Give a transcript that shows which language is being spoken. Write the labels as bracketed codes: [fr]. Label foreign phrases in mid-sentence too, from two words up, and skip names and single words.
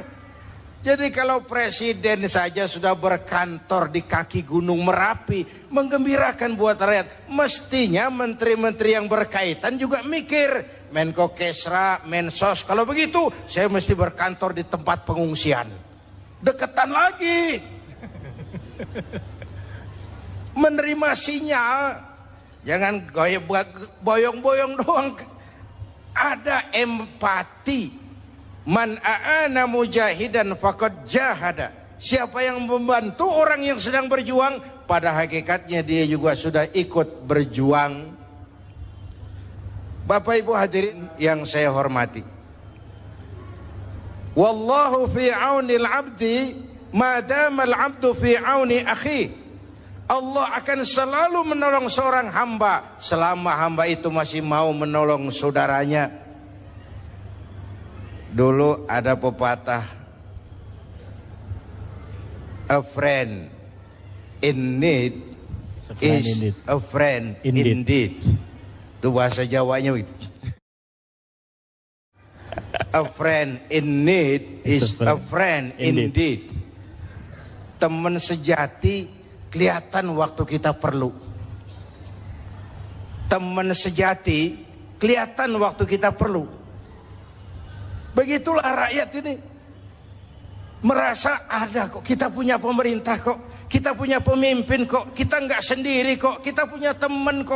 [id] Jadi kalau presiden saja sudah berkantor di kaki Gunung Merapi, menggembirakan buat rakyat, mestinya menteri-menteri yang berkaitan juga mikir, Menko Kesra, Mensos, kalau begitu saya mesti berkantor di tempat pengungsian. Deketan lagi. Menerima sinyal, jangan boyong-boyong doang. Ada empati. [ar] Man a'ana mujahidan faqad jahada. [id] Siapa yang membantu orang yang sedang berjuang, pada hakikatnya dia juga sudah ikut berjuang. Bapak Ibu hadirin yang saya hormati, [ar] wallahu fi aunil abdi madamal abdu fi auni akhi. [id] Allah akan selalu menolong seorang hamba selama hamba itu masih mau menolong saudaranya. Dulu ada pepatah, [en] a friend in need is a friend indeed. [id] Itu bahasa Jawanya begitu. [en] A friend in need is a friend indeed. [id] Teman sejati kelihatan waktu kita perlu. Teman sejati kelihatan waktu kita perlu. Begitulah rakyat ini merasa ada kok, kita punya pemerintah kok, kita punya pemimpin kok, kita nggak sendiri kok, kita punya teman kok.